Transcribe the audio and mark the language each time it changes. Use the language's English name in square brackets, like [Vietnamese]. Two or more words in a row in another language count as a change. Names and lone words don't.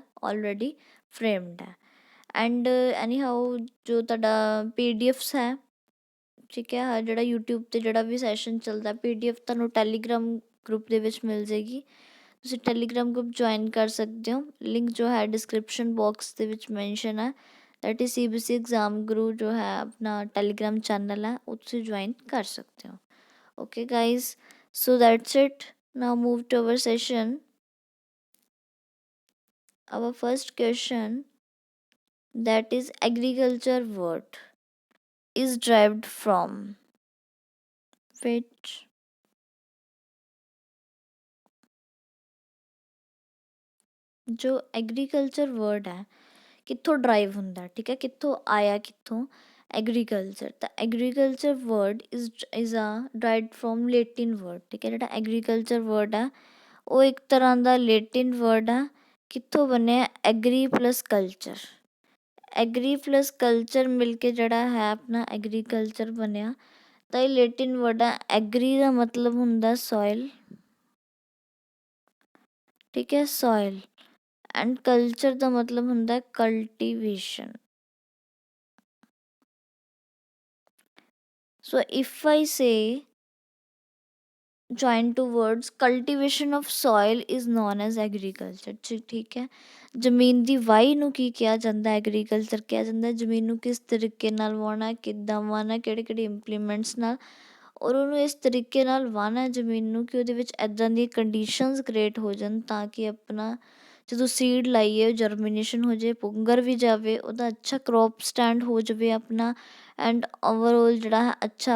[English] already framed [Punjabi] ਹੈ [English] and any how [Punjabi] ਜੋ ਤੁਹਾਡਾ PDFs ਹੈ ਠੀਕ ਹੈ ਜਿਹੜਾ YouTube 'ਤੇ ਜਿਹੜਾ ਵੀ ਸੈਸ਼ਨ ਚੱਲਦਾ PDF ਤੁਹਾਨੂੰ ਟੈਲੀਗ੍ਰਾਮ ਗਰੁੱਪ ਦੇ ਵਿੱਚ ਮਿਲ ਜਾਏਗੀ ਤੁਸੀਂ ਟੈਲੀਗ੍ਰਾਮ ਗਰੁੱਪ ਜੁਆਇਨ ਕਰ ਸਕਦੇ ਹੋ ਲਿੰਕ ਜੋ ਹੈ [English] description box [Punjabi] ਦੇ ਵਿੱਚ ਮੈਂਸ਼ਨ ਹੈ [English] that is [Punjabi] CBC ਐਗਜ਼ਾਮ ਗੁਰੂ ਜੋ ਹੈ ਆਪਣਾ ਟੈਲੀਗ੍ਰਾਮ ਚੈਨਲ ਹੈ ਉਹ ਤੁਸੀਂ ਜੁਆਇਨ ਕਰ ਸਕਦੇ ਹੋ [English] okay guys so that's it now move to our session our first question that is agriculture word is derived from which ਜੋ agriculture word [Punjabi] ਹੈ ਕਿੱਥੋਂ ਡਰਾਈਵ ਹੁੰਦਾ ਠੀਕ ਹੈ ਕਿੱਥੋਂ ਆਇਆ ਕਿੱਥੋਂ ਐਗਰੀਕਲਚਰ ਤਾਂ [English] agriculture word is a derived from Latin word [Punjabi] ਠੀਕ ਹੈ ਜਿਹੜਾ [English] agriculture word [Punjabi] ਆ ਉਹ ਇੱਕ ਤਰ੍ਹਾਂ ਦਾ [English] Latin word [Punjabi] ਆ ਕਿੱਥੋਂ ਬਣਿਆ [English] agri plus [Punjabi] ਕਲਚਰ ਮਿਲ ਕੇ ਜਿਹੜਾ ਹੈ ਆਪਣਾ ਐਗਰੀਕਲਚਰ ਬਣਿਆ ਤਾਂ ਇਹ [English] Latin word [Punjabi] ਆ ਐਗਰੀ ਦਾ ਮਤਲਬ ਹੁੰਦਾ ਸੋਇਲ ਠੀਕ ਹੈ [English] soil and culture [Punjabi] ਦਾ ਮਤਲਬ ਹੁੰਦਾ ਕਲਟੀਵੇਸ਼ਨ [English] so if I say join two words cultivation of soil is known as agriculture [Punjabi] ਠੀਕ ਹੈ ਜ਼ਮੀਨ ਦੀ ਵਾਈ ਨੂੰ ਕੀ ਕਿਹਾ ਜਾਂਦਾ ਐਗਰੀਕਲਚਰ ਕਿਹਾ ਜਾਂਦਾ ਜ਼ਮੀਨ ਨੂੰ ਕਿਸ ਤਰੀਕੇ ਨਾਲ ਵਾਹੁਣਾ ਕਿੱਦਾਂ ਵਾਹੁਣਾ ਕਿਹੜੇ ਇੰਪਲੀਮੈਂਟਸ ਨਾਲ ਔਰ ਉਹਨੂੰ ਇਸ ਤਰੀਕੇ ਨਾਲ ਵਾਹੁਣਾ ਜ਼ਮੀਨ ਨੂੰ ਕਿ ਉਹਦੇ ਵਿੱਚ ਇੱਦਾਂ ਦੀਆਂ [English] conditions create [Punjabi] ਹੋ ਜਾਣ ਤਾਂ ਕਿ ਆਪਣਾ ਜਦੋਂ ਸੀਡ ਲਾਈਏ ਜਰਮੀਨੇਸ਼ਨ ਹੋ ਜਾਵੇ ਪੁੰਗਰ ਵੀ ਜਾਵੇ ਉਹਦਾ ਅੱਛਾ [English] crop stand [Punjabi] ਹੋ ਜਾਵੇ ਆਪਣਾ [English] and overall [Punjabi] ਜਿਹੜਾ ਹੈ ਅੱਛਾ